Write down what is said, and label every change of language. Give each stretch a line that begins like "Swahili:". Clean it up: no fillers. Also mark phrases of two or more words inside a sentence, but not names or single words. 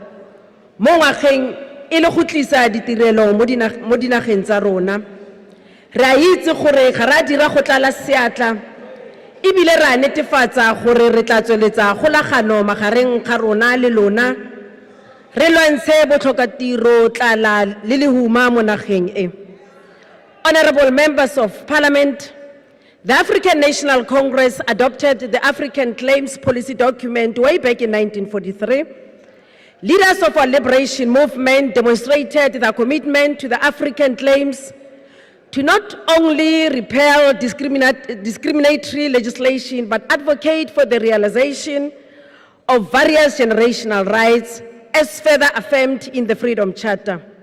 Tswana: mo ngwageng e le go tlisa ditirelo mo dinageng tsa rona re a itse gore ga ra dira go tlala seatla ebile ra netefatsa gore re tla tsweletsa golagano magareng ga rona le lona re lwantshe botlhokatiro tlala le lehuma mo nageng e.
English: Honorable members of Parliament, the African National Congress adopted the African Claims Policy document way back in 1943. Leaders of our liberation movement demonstrated their commitment to the African claims to not only repeal discriminatory legislation, but advocate for the realization of various generational rights as further affirmed in the Freedom Charter.